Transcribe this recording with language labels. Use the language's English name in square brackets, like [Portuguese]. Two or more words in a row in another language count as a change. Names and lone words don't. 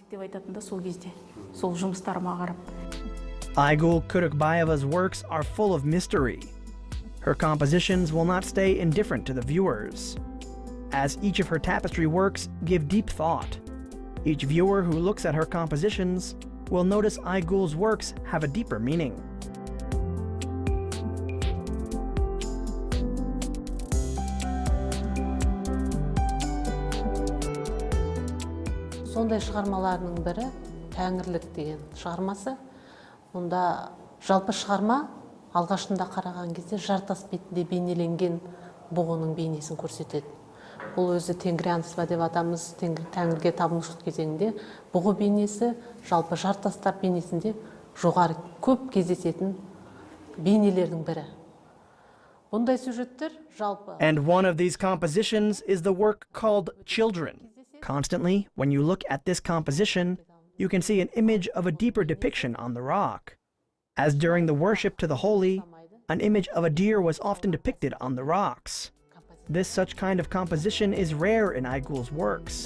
[English] Aygul Kyrykbayeva's works are full of mystery. Her compositions will not stay indifferent to the viewers, as each of her tapestry works give deep thought. Each viewer who looks at her compositions will notice Aygul's works have a deeper meaning. [Kazakh] Сондай шығармаларының бірі Тәңірлік деген шығармасы. Онда жалпы шығарма алғашында қараған кезде жартас бетінде бейнеленген бұғының бейнесін көрсетеді. Бұл өзі тенгрианство деп атамыз, Тәңірге табынушылық кезеңінде бұғы бейнесі жалпы жартастар бейнесінде жоғары көп кездесетін бейнелердің бірі. Бұндай сюжеттер жалпы. [English] And one of these compositions is the work called Children. Constantly, when you look at this composition, you can see an image of a deeper depiction on the rock. As during the worship to the holy, an image of a deer was often depicted on the rocks. Such kind of composition is rare in Aygul's works.